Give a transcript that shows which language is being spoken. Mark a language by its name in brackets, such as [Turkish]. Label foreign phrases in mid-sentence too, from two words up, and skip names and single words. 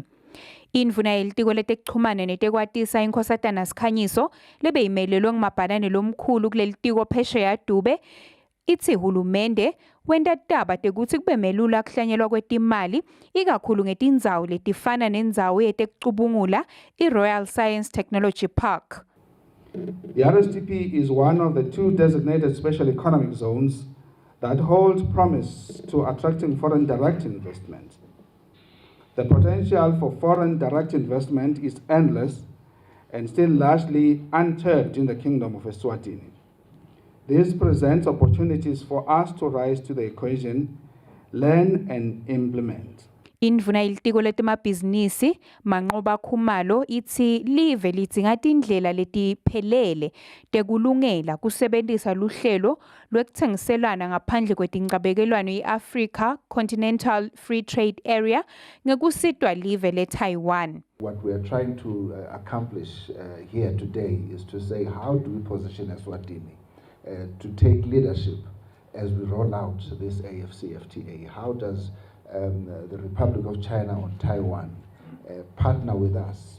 [Swati] Indvuna yelitiko letekuchumana netekwatisa inkosatana Sikhanyiso lebeyimelelwe ngumabhalane lomkhulu kulelitiko phesheya Dube ithi hulumende wenda taba tekuthi kube melula kuhlanyelwa kwetimali ikakhulu ngetindzawo letifana nendzawo yetekucubungula i-Royal Science Technology Park. [English] The RSTP is one of the two designated special economic zones that hold promise to attracting foreign direct investment. The potential for foreign direct investment is endless, and still largely untapped in the Kingdom of Eswatini. This presents opportunities for us to rise to the occasion, learn and implement. [Swati] Indvuna yelitiko letemabhizinisi Manqoba Khumalo ithi live lidzinga tindlela letiphelele tekulungela kusebentisa luhlelo lwekutsengiselana ngaphandle kwetincabekelwano i-Africa Continental Free Trade Area ngekusitwa live le-Taiwan. [English] What we are trying to accomplish here today is to say, how do we position Eswatini to take leadership as we roll out this AFCFTA? How does the Republic of China or Taiwan partner with us?